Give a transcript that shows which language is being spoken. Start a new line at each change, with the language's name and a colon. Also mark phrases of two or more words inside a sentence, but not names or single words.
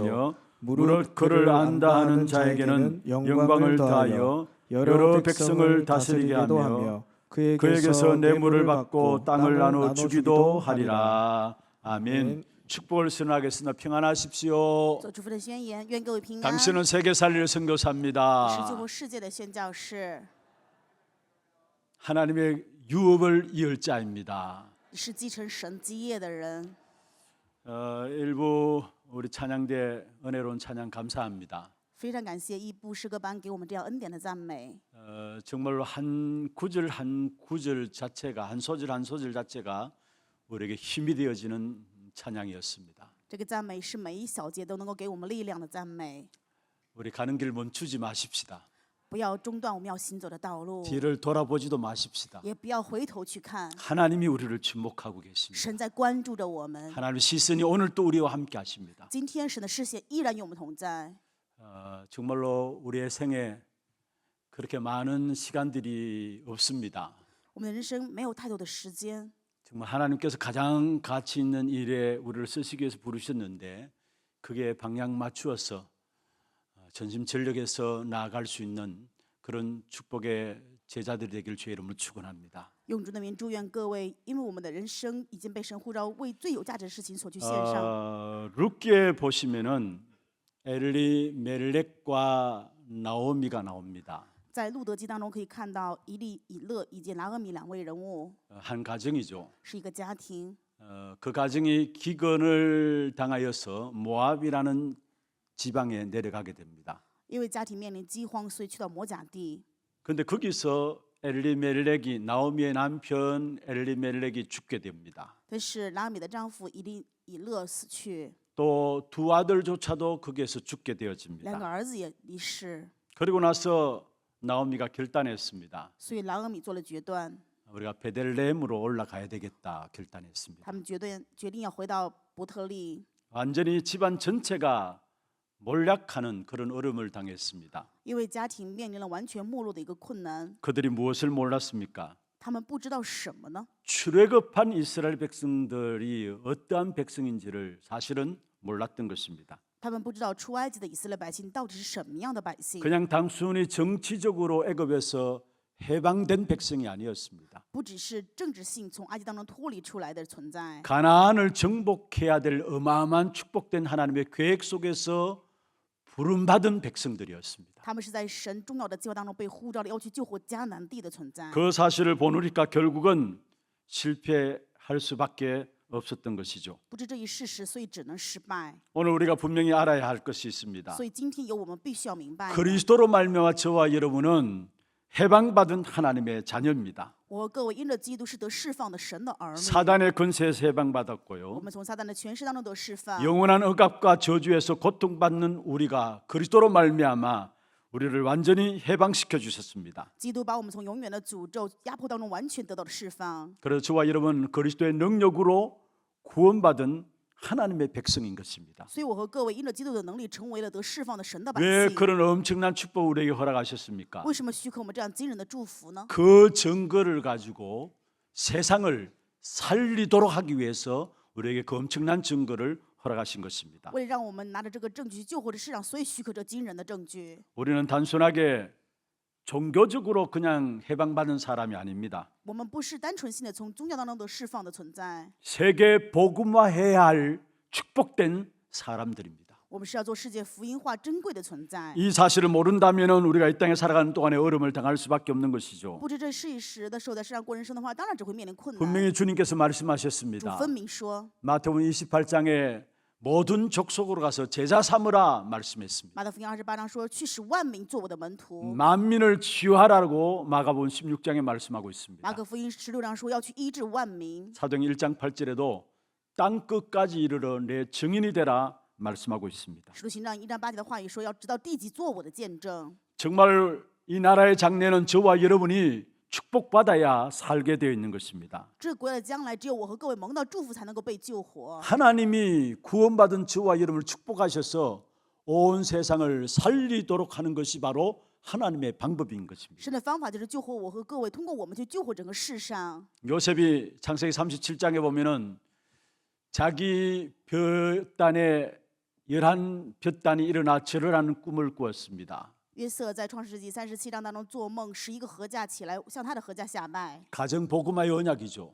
Korean: 것이요 무릇 그를 안다 하는 자에게는 영광을 더하여 여러 백성을 다스리게 하며 그에게서 뇌물을 받고 땅을 나눠 주기도 하리라. 아멘. 축복을 선언하겠습니다. 평안하십시오.
Chinese: 做祝福的宣言，愿各位平安。
Korean: 당신은 세계 살릴
Chinese: 是救
Korean: 선교사입니다.
Chinese: 活世界的宣教士，
Korean: 하나님의 유업을 이을 자입니다.
Chinese: 是继承神基业的人。
Korean: 일부 우리 찬양대 은혜로운 찬양 감사합니다.
Chinese: 非常感谢一部诗歌班给我们这样恩典的赞美。
Korean: 정말로 한 구절 한 구절 자체가 한 소절 한 소절 자체가 우리에게 힘이 되어지는 찬양이었습니다.
Chinese: 这个赞美是每一小节都能够给我们力量的赞美。
Korean: 우리 가는 길 멈추지 마십시다.
Chinese: 不要中断我们要行走的道路，
Korean: 뒤를 돌아보지도 마십시다.
Chinese: 也不要回头去看。
Korean: 하나님이 우리를 주목하고 계십니다.
Chinese: 神在关注着我们。
Korean: 하나님의 시선이 오늘 또 우리와 함께 하십니다.
Chinese: 今天神的视线依然与我们同在。
Korean: 정말로 우리의 생에 그렇게 많은 시간들이 없습니다.
Chinese: 我们的人生没有太多的时间，
Korean: 정말 하나님께서 가장 가치 있는 일에 우리를 쓰시기 위해서 부르셨는데 그게 방향 맞추어서 전심전력해서 나아갈 수 있는 그런 축복의 제자들이 되길 주의 이름으로 축원합니다.
Chinese: 用主的名祝愿各位，因为我们的人生已经被神呼召，为最有价值的事情所去献上。
Korean: 룻기에 보시면은 엘리멜렉과 나오미가 나옵니다.
Chinese: 在路德记当中可以看到以利、以勒以及拿俄米两位人物，
Korean: 한 가정이죠.
Chinese: 是一个家庭。
Korean: 그 가정이 기근을 당하여서 모압이라는 지방에 내려가게 됩니다.
Chinese: 因为家庭面临饥荒，所以去到摩甲地。
Korean: 그런데 거기서 엘리멜렉이 나오미의 남편 엘리멜렉이 죽게 됩니다.
Chinese: 但是拿俄米的丈夫以利、以勒死去，
Korean: 또 두 아들조차도 거기에서 죽게
Chinese: 两个
Korean: 되어집니다.
Chinese: 儿子也离世，
Korean: 그리고 나서 나오미가 결단했습니다.
Chinese: 所以拿俄米做了决断，
Korean: 우리가 베들레헴으로 올라가야 되겠다 결단했습니다.
Chinese: 他们决定要回到伯特利。
Korean: 완전히 집안 전체가 몰락하는 그런 어려움을 당했습니다.
Chinese: 因为家庭面临了完全没落的一个困难，
Korean: 그들이 무엇을 몰랐습니까?
Chinese: 他们不知道什么呢？
Korean: 출애굽한 이스라엘 백성들이 어떠한 백성인지를 사실은 몰랐던 것입니다.
Chinese: 他们不知道出埃及的以色列百姓到底是什么样的百姓，
Korean: 그냥 단순히 정치적으로 애굽에서 해방된 백성이 아니었습니다.
Chinese: 不只是政治性从埃及当中脱离出来的存在，
Korean: 가나안을 정복해야 될 어마어마한 축복된 하나님의 계획 속에서 부름받은 백성들이었습니다.
Chinese: 他们是在神重要的计划当中被呼召的，要去救活迦南地的存在。
Korean: 그 사실을 보니까 결국은 실패할 수밖에 없었던 것이죠.
Chinese: 不知这一事实，所以只能失败。
Korean: 오늘 우리가 분명히 알아야 할 것이 있습니다.
Chinese: 所以今天有我们必须要明白的，
Korean: 그리스도로 말미암아 저와 여러분은 해방받은 하나님의 자녀입니다.
Chinese: 我和各位因着基督是得释放的神的儿女，
Korean: 사단의 권세에서
Chinese: 我
Korean: 해방받았고요.
Chinese: 们从撒旦的权势当中得释放。
Korean: 영원한 억압과 저주에서 고통받는 우리가 그리스도로 말미암아 우리를 완전히 해방시켜 주셨습니다.
Chinese: 基督把我们从永远的诅咒、压迫当中完全得到了释放。
Korean: 그래서 저와 여러분 그리스도의 능력으로 구원받은 하나님의 백성인 것입니다.
Chinese: 所以我和各位因着基督的能力，成为了得释放的神的百
Korean: 왜
Chinese: 姓。
Korean: 그런 엄청난 축복을 우리에게 허락하셨습니까?
Chinese: 为什么许可我们这样惊人的祝福呢？
Korean: 그 증거를 가지고 세상을 살리도록 하기 위해서 우리에게 그 엄청난 증거를 허락하신 것입니다.
Chinese: 为了让我们拿着这个证据去救活这世上，所以许可这惊人的证据。
Korean: 우리는 단순하게 종교적으로 그냥 해방받은 사람이 아닙니다.
Chinese: 我们不是单纯性的从宗教当中得释放的存在，
Korean: 세계 복음화해야 할 축복된 사람들입니다.
Chinese: 我们是要做世界福音化珍贵的存在。
Korean: 이 사실을 모른다면 우리가 이 땅에 살아가는 동안에 어려움을 당할 수밖에 없는 것이죠.
Chinese: 不知这事实的时候，在世上过人生的话，当然只会面临困难。
Korean: 분명히 주님께서
Chinese: 主
Korean: 말씀하셨습니다.
Chinese: 分明说，
Korean: 마태복음 28장에 모든 족속으로 가서 제자 삼으라 말씀했습니다.
Chinese: 马太福音28章说：“去使万民做我的门徒。
Korean: 만민을 치유하라고 마가복음 16장에 말씀하고
Chinese: 马
Korean: 있습니다.
Chinese: 可福音16章说要去医治万民。
Korean: 사도행 1장 8절에도 땅 끝까지 이르러 내 증인이 되라 말씀하고 있습니다.
Chinese: 使徒行传1章8节的话语说，要直到地极做我的见证。
Korean: 정말 이 나라의 장래는 저와 여러분이 축복받아야 살게 되어 있는 것입니다.
Chinese: 这个国家的将来，只有我和各位蒙到祝福，才能够被救活。
Korean: 하나님이 구원받은 저와 여러분을 축복하셔서 온 세상을 살리도록 하는 것이 바로 하나님의 방법인 것입니다.
Chinese: 神的方法就是救活我和各位，通过我们去救活整个世上。
Korean: 요셉이 창세기 37장에 보면은 자기 볕단에 11볕단이 일어나 절을 하는 꿈을 꾸었습니다.
Chinese: 约瑟在创世纪37章当中做梦，11个禾稼起来向他的禾稼下拜，
Korean: 가정 복음화의 언약이죠.